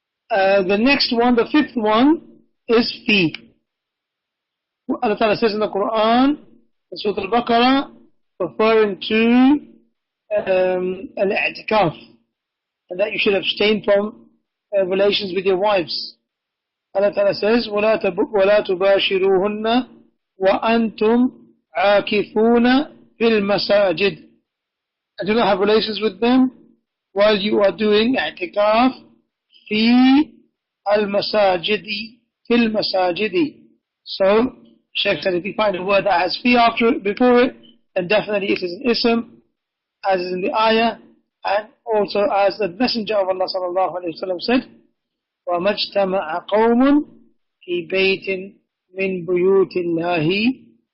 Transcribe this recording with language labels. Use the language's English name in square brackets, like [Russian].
[English] The next one, the fifth one, is fi. Allah Ta'ala says in the Quran, in Surah Al-Baqarah, referring to al-i'tikaf, and that you should abstain from relations with your wives. Allah Ta'ala says, [Arabic] وَلَا تُبَاشِرُوهُنَّ وَأَنْتُمْ عَاكِفُونَ فِي الْمَسَاجِدِ. [English] And do not have relations with them while you are doing i'tikaf fi al-masajidi, fil masajidi. So, Shaykh said, if you find a word that has fi after it, before it, then definitely it is an ism, as is in the ayah, and also as the Messenger of Allah sallallahu alayhi wa sallam said, [Arabic] وَمَجْتَمَعَ قَوْمٌ فِي بَيْتٍ مِّن بُيُوتِ اللَّهِ.